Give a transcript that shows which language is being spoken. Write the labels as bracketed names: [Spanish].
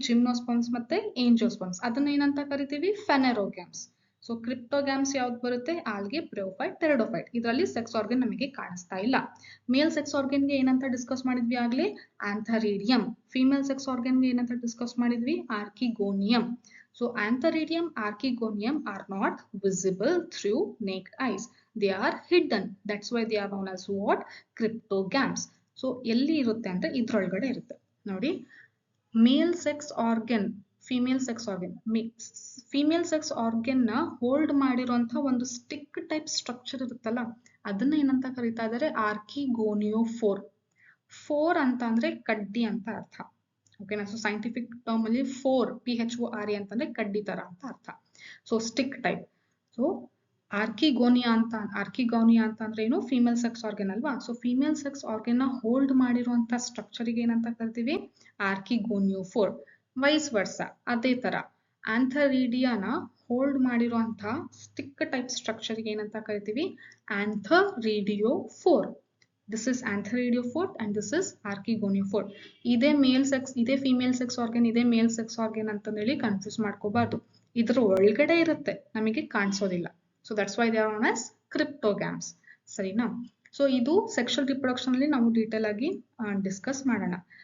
[Kannada] Gymnosperms ಮತ್ತೆ ಏಂಜಿಯೋಸ್ಪರ್ಮ್ಸ್. ಅದನ್ನ ಏನಂತ ಕರಿತೀವಿ? ಫೆನೆರೋಗ್ಯಾಮ್ಸ್. ಸೊ ಕ್ರಿಪ್ಟೋಗ್ಯಾಮ್ಸ್ ಯಾವ್ದು ಬರುತ್ತೆ? Algae, bryophyte, pteridophyte. ಇದರಲ್ಲಿ ಸೆಕ್ಸ್ ಆರ್ಗನ್ ನಮಗೆ ಕಾಣಿಸ್ತಾ ಇಲ್ಲ. ಮೇಲ್ ಸೆಕ್ಸ್ ಆರ್ಗನ್ಗೆ ಏನಂತ ಡಿಸ್ಕಸ್ ಮಾಡಿದ್ವಿ ಆಗ್ಲೇ? ಆಂಥರಿಡಿಯಂ. ಫಿಮೇಲ್ ಸೆಕ್ಸ್ ಆರ್ಗನ್ಗೆ ಏನಂತ ಡಿಸ್ಕಸ್ ಮಾಡಿದ್ವಿ? Archegonium. [English] So antheridium, archegonium are not visible through naked eyes. They are hidden. That's why they are known as what? Cryptogams. [Kannada] So ಎಲ್ಲಿ ಇರುತ್ತೆ ಅಂದ್ರೆ ಇದ್ರೊಳಗಡೆ ಇರುತ್ತೆ ನೋಡಿ. ಮೇಲ್ sex organ, female sex organ. Female sex organ ನ hold ಮಾಡಿರುವಂತ ಒಂದು stick type structure ಇರುತ್ತಲ್ಲ, ಅದನ್ನ ಏನಂತ ಕರೀತಾ ಇದ್ದಾರೆ? ಆರ್ಕಿಗೋನಿಯೋಫೋರ್. ಫೋರ್ ಅಂತ ಅಂದ್ರೆ ಕಡ್ಡಿ ಅಂತ ಅರ್ಥ. ಓಕೆನಾ? ಸೊ ಸೈಂಟಿಫಿಕ್ ಟರ್ಮ್ ಅಲ್ಲಿ ಫೋರ್, PHORE ಅಂತಂದ್ರೆ ಕಡ್ಡಿ ತರ ಅಂತ ಅರ್ಥ. So stick type. ಸೊ ಆರ್ಕಿಗೋನಿಯಾ ಅಂತ ಅಂದ್ರೆ ಏನು? ಫಿಮೇಲ್ ಸೆಕ್ಸ್ ಆರ್ಗನ್ ಅಲ್ವಾ. ಸೊ ಫಿಮೇಲ್ ಸೆಕ್ಸ್ ಆರ್ಗನ್ ನ ಹೋಲ್ಡ್ ಮಾಡಿರುವಂತ ಸ್ಟ್ರಕ್ಚರ್ ಗೆ ಏನಂತ ಕರಿತೀವಿ? ಆರ್ಕಿಗೋನಿಯೋಫೋರ್. ವೈಸ್ ವರ್ಸ ಅದೇ ತರ ಆಂಥರಿಡಿಯಾನ ಹೋಲ್ಡ್ ಮಾಡಿರುವಂತ ಸ್ಟಿಕ್ ಟೈಪ್ ಸ್ಟ್ರಕ್ಚರ್ ಗೆ ಏನಂತ ಕರಿತೀವಿ? ಆಂಥರಿಡಿಯೋಫೋರ್. [English] This is antheridiophote and this is archegoniophore. [Kannada] ಇದೇ ಮೇಲ್ ಸೆಕ್ಸ್, ಇದೇ ಫಿಮೇಲ್ ಸೆಕ್ಸ್ ಆರ್ಗನ್, ಇದೇ ಮೇಲ್ ಸೆಕ್ಸ್ ಆರ್ಗನ್ ಅಂತ ಹೇಳಿ ಕನ್ಫ್ಯೂಸ್ ಮಾಡ್ಕೋಬಾರ್ದು. ಇದ್ರ ಒಳಗಡೆ ಇರುತ್ತೆ, ನಮಗೆ ಕಾಣಿಸೋದಿಲ್ಲ. [English] So that's why they are known as cryptogams. [Kannada] ಸರಿನಾ? ಸೊ ಇದು ಸೆಕ್ಷುವಲ್ ರಿಪ್ರೊಡಕ್ಷನ್ ಅಲ್ಲಿ ನಾವು ಡೀಟೇಲ್ ಆಗಿ ಡಿಸ್ಕಸ್ ಮಾಡೋಣ.